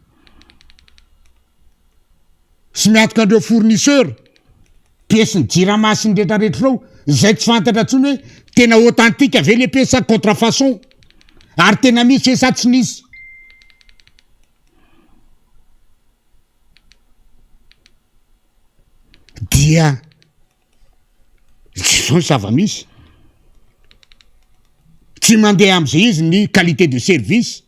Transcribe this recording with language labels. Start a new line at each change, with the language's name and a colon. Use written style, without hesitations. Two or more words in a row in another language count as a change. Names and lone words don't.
Malagasy: sy miantoka an'ireo fournisseur pièce ny jirama sy ny rehetrarehetra reo zay tsy fantatra ntsony hoe tena
French: authentique ave le pièce
Malagasy: sa contrefaçon ary tena misy hoe sa tsy nisy. Dia tsy zao ny zava-misy tsy mandeha am'izay izy ny
French: qualité de service.